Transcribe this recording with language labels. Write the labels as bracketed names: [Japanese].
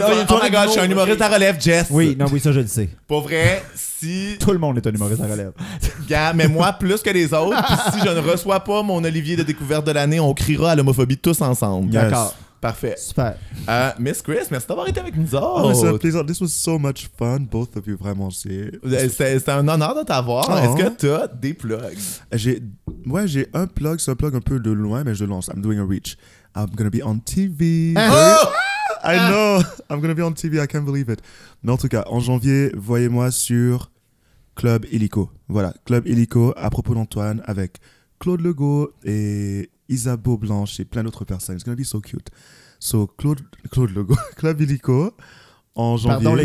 [English] Oh my god, [French] je suis un humoriste à relève, Jess. Oui, non, oui, ça je le sais. Pour vrai, si. Tout le monde est un humoriste à relève. Gars, mais moi plus que les autres, pis si je ne reçois pas mon Olivier de découverte de l'année, on criera à l'homophobie tous ensemble. Yes. D'accord. Parfait. Super. Miss Chris, merci d'avoir été avec nous autres. Oh, c'est un plaisir. [English] This was so much fun, both of you, vraiment. [French] C'est un honneur de t'avoir. Oh. Est-ce que t'as des plugs? J'ai un plug, c'est un plug un peu de loin, mais je le lance. [English] I'm doing a reach. I'm gonna be on TV. Oh! I know. I'm gonna be on TV. I can't believe it. [French] Mais en tout cas, en janvier, voyez-moi sur Club Illico. Voilà, Club Illico à propos d'Antoine avec Claude Legault et Isabeau Blanche et plein d'autres personnes. [English] It's gonna be so cute. So Claude Legault, Club Illico [French] en janvier.